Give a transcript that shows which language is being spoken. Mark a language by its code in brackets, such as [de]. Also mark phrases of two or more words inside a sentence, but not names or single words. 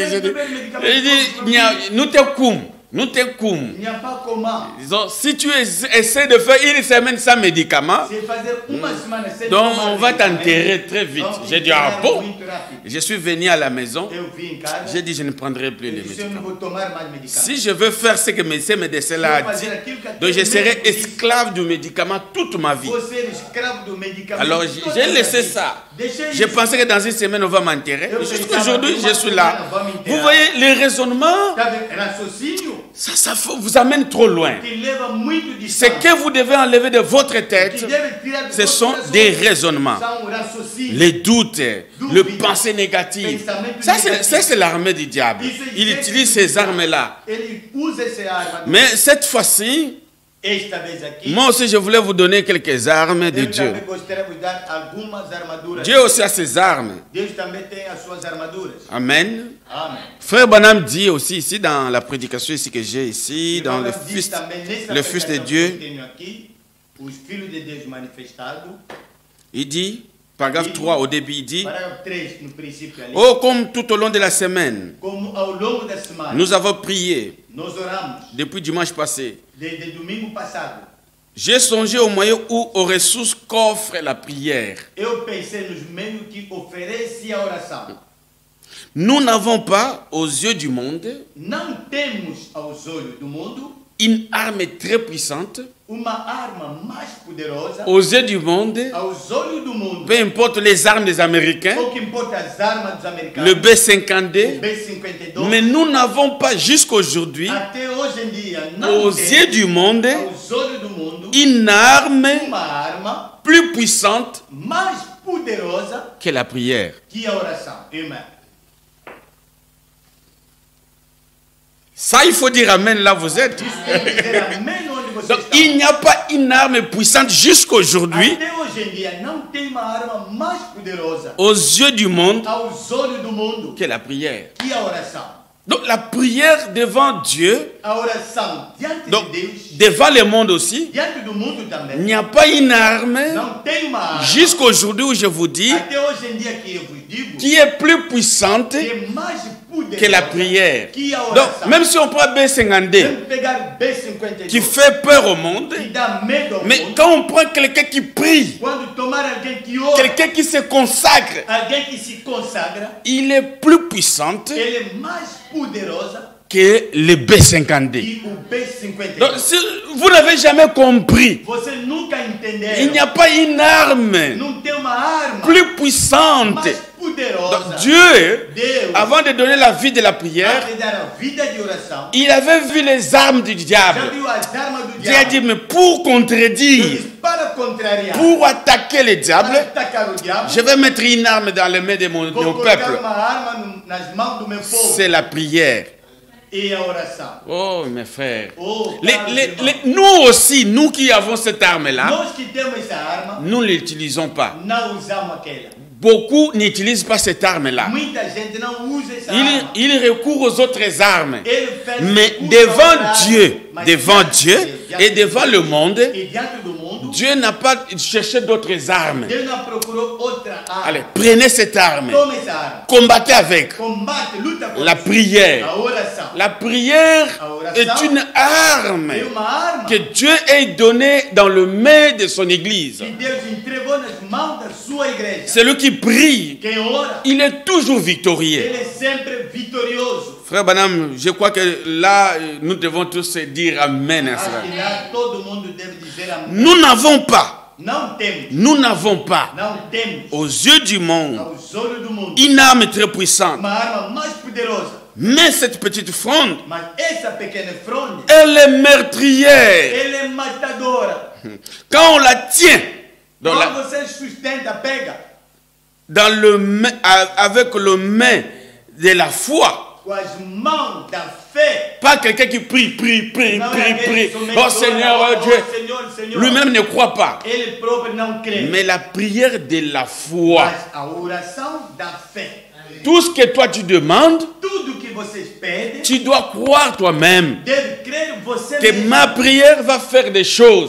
[fr] J'ai dit, nous te coum. Nous te coum. Il n'y a pas comment. Disons, si tu essaies de faire une semaine sans médicaments, [pt] C'est fazer uma semana sem [fr] donc [pt] tomar [fr] on va [pt] medicamento. [fr] t'enterrer très vite. [pt] Vamos [fr] J'ai dit, ah [pt] enterrar [fr] bon? [pt] muito rápido. [fr] Je suis venu à la maison. [pt] Eu vim em casa. [fr] J'ai dit, je ne prendrai plus [pt] Eu [fr] les [pt] disse, eu não [fr] médicaments. [pt] vou tomar mais medicamento. [fr] Si je veux faire ce que ces médecins-là ont dit, donc je serai esclave du médicament toute ma vie. [pt] Vou ser escravo do medicamento. [fr] Alors [pt] toda [fr] j'ai [pt] a [fr] laissé [pt] vida. [fr] ça. [pt] Deixei [fr] Je [pt] isso. [fr] pensais que dans une semaine on va m'enterrer. [pt] Eu [fr] Jusqu'aujourd'hui, [pt] pensava [fr] je [pt] que [fr] suis [pt] uma [fr] là. [pt] semana vamos enterrar. [fr] Vous voyez, les raisonnements, [pt] Tá vendo? Raciocínio [fr] Ça vous amène trop loin. [pt] te leva muito [fr] Ce [pt] distante. [fr] que vous devez enlever de votre [pt] Que [fr] tête, [pt] deve tirar do [fr] ce [pt] vosso [fr] sont [pt] coração [fr] des raisonnements, [pt] são raciocínios. [fr] les doutes, le pensée négative. Ça, c'est l'armée du diable. Il utilise ces armes-là. [pt] Ele usa essa arma. [fr] Mais cette fois-ci, [pt] Esta vez aqui, [fr] moi aussi, je voulais vous donner quelques armes de [pt] eu [fr] Dieu. [pt] também gostaria de dar algumas armaduras. [fr] Dieu aussi a ses armes. [pt] Deus também tem as suas armaduras. [fr] Amen. [pt] Amém. [fr] Frère Branham dit aussi ici dans la prédication ici que j'ai ici, dans le Fils de Dieu, [pt] Aqui, os filhos de Deus manifestados. [fr] il dit, paragraphe 3 au début, il dit, [pt] Parágrafo 3 no princípio ali. [fr] oh, comme tout au long de la semaine, [pt] Como ao longo da semana [fr] nous avons prié [pt] nós oramos [fr] depuis dimanche passé. [pt] desde domingo passado. [fr] J'ai songé au moyen ou aux ressources qu'offre la prière. [pt] Eu pensei nos meios que oferece a oração. [fr] Nous n'avons pas, aux yeux du monde, [pt] Não temos aos olhos do mundo [fr] une arme très puissante. [pt] uma arma mais poderosa. [fr] Aux yeux du monde, [pt] Aos olhos do mundo, [fr] peu importe les armes des Américains, [pt] pouco importa as armas dos americanos, [fr] le B-52, [pt] B-52, [fr] mais nous n'avons pas jusqu'aujourd'hui, [pt] até hoje em dia não [fr] aux yeux [pt] tem [fr] du monde, [pt] aos olhos do mundo [fr] une arme [pt] uma arma [fr] plus puissante [pt] mais poderosa [fr] que la prière. [pt] que a oração. Amém. [fr] Ça, il faut dire Amen là vous êtes. [pt] Isso quer dizer amém onde você [fr] Donc, [pt] está. [fr] il n'y a pas une arme puissante jusqu'aujourd'hui, [pt] Até hoje em dia não tem uma arma mais poderosa [fr] aux yeux du monde, [pt] aos olhos do mundo [fr] que la prière. [pt] que a oração. [fr] Donc, la prière devant Dieu, [pt] A oração diante [fr] donc, [pt] de Deus, [fr] devant le monde aussi, [pt] diante do mundo [fr] il [pt] também, [fr] n'y a pas une arme [pt] não tem uma arma [fr] jusqu'aujourd'hui où je vous dis [pt] até hoje em dia que eu vos digo [fr] qui est plus puissante [pt] que é mais poderosa [fr] que la prière. [pt] que a [fr] Donc, [pt] oração. [fr] même si on prend B52 [pt] Vamos pegar B-52 [fr] qui fait peur au monde, [pt] que dá medo ao [fr] mais [pt] mundo. [fr] quand on prend quelqu'un qui prie, [pt] Quando tomar alguém que ora, [fr] quelqu'un qui se consacre, [pt] alguém que se consagra, [fr] il est plus puissante [pt] ele é mais poderosa [fr] que le B52. [pt] que o B-52. [fr] Donc, si vous n'avez jamais compris, [pt] Você nunca entendeu. [fr] il n'y a pas une arme [pt] Não tem uma arma [fr] plus puissante. [pt] mais poderosa. [fr] Donc, Dieu, [pt] Deus, [fr] avant de donner la vie de la prière, [pt] antes de dar a vida de oração, [fr] il avait vu les armes du [pt] já [fr] diable. [pt] viu as armas do [fr] Dieu a [pt] diabo. [fr] dit, mais pour contredire, [pt] Deus, para contrariar, [fr] pour attaquer le [pt] para [fr] diable, [pt] atacar o diabo, [fr] je vais mettre une arme dans les mains de mon [pt] vou [fr] peuple. [pt] colocar uma arma nas mãos do meu povo. [fr] C'est la prière. [pt] E a oração. [fr] Oh, mes frères. [pt] Oh, caros irmãos, [fr] Nous aussi, nous qui avons cette arme-là, [pt] nós que temos essa arma, [fr] nous ne l'utilisons pas. [pt] não usamos aquela. [fr] Beaucoup n'utilisent pas cette arme-là. [pt] Muita gente não usa essa arma. [fr] Ils recourent aux autres armes. [pt] Ele faz [fr] Mais [pt] uso [fr] devant [pt] ao contrário, [fr] Dieu, [pt] mas [fr] devant [pt] diante [fr] Dieu [pt] de Deus, [fr] et devant le monde, [pt] e diante do mundo, [fr] Dieu n'a pas cherché d'autres armes. [pt] Deus não procurou outra arma. [fr] Allez, prenez cette arme. [pt] Tome essa arma. [fr] Combattez avec. [pt] Combate, luta contra [fr] La [pt] isso. [fr] prière. [pt] A oração. [fr] La prière est une arme [pt] É uma arma [fr] que Dieu a donnée dans le main de son église. [pt] que Deus entregou nas mãos da sua igreja. [fr] Celui qui prie, [pt] Quem ora, [fr] il est toujours victorieux. [pt] ele é sempre vitorioso. [fr] Frère Branham, je crois que là, nous devons tous dire Amen à [pt] Acho [fr] cela. [pt] que lá todo mundo deve dizer amém. [fr] Nous n'avons pas, [pt] Não temos, [fr] aux yeux du monde, [pt] aos olhos do mundo, [fr] une arme très puissante. [pt] uma arma mais poderosa. [fr] Mais cette petite fronde, [pt] Mas essa pequena fronde, [fr] elle est meurtrière. [pt] ela é matadora. [fr] Quand on la tient dans [pt] Quando você sustenta, pega [fr] avec le main de la foi, [pt] com as mãos da fé. [fr] pas quelqu'un qui prie. [pt] Não é aquele que [fr] Oh Seigneur, oh Dieu. [pt] Senhor. [fr] Lui-même ne croit pas. [pt] Ele próprio não crê. [fr] Mais la prière de la foi, [pt] Mas a oração da fé. [fr] tout ce que toi tu demandes, [pt] Tudo que vocês pedem, [fr] tu dois croire toi-même [pt] deve crer você [fr] que [pt] mesmo. [fr] ma prière va faire des choses.